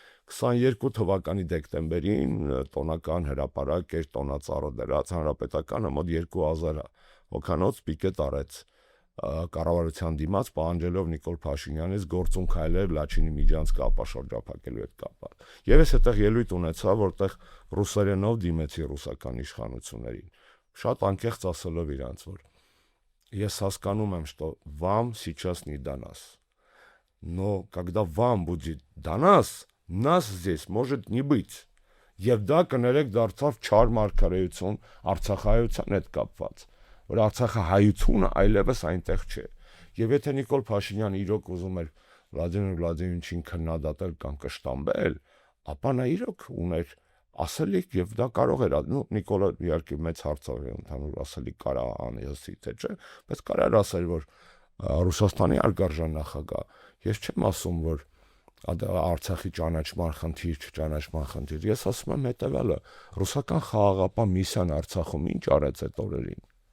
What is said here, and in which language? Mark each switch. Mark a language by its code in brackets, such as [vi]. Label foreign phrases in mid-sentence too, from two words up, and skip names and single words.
[hy] 22 թվականի դեկտեմբերին տոնական հրապարակ էր տոնածառը դրած հանրապետականը մոտ 2000 հոգանոց պիկետ արեց կառավարության դիմաց պահանջելով Նիկոլ Փաշինյանից գործուն քայլեր Լաչինի միջանց կապաշրջափակելու հետ կապված։ Եվ ես այդտեղ ելույթ ունեցա, որտեղ ռուսերենով դիմեցի ռուսական իշխանություններին, շատ անկեղծ ասելով իրանց, որ ես հասկանում եմ, [ru] что вам сейчас не до нас. Но когда вам будет до нас, нас здесь может не быть. [hy] Եվ դա կներեք դարձավ չար մարգարեություն Արցախայության հետ կապված, որ Արցախը հայությունը այլևս այնտեղ չէ։ Եվ եթե Նիկոլ Փաշինյանը իրոք ուզում էր Վլադիմիր Վլադիմիրովիչին քննադատել կամ կշտամբել, ապա նա իրոք ուներ ասելիք եւ դա կարող էր, Նիկոլը իհարկե մեծ հարցով է ընդհանուր ասելիք կարա անեսի թե չէ, բայց կարար ասել, որ Ռուսաստանի արգարժան նախագահ, ես չեմ ասում, որ Արցախի ճանաչման խնդիր, չճանաչման խնդիր, ես ասում եմ հետեւյալը, ռուսական խաղաղապահ միսիան Արցախում ինչ արեց այդ օրերին։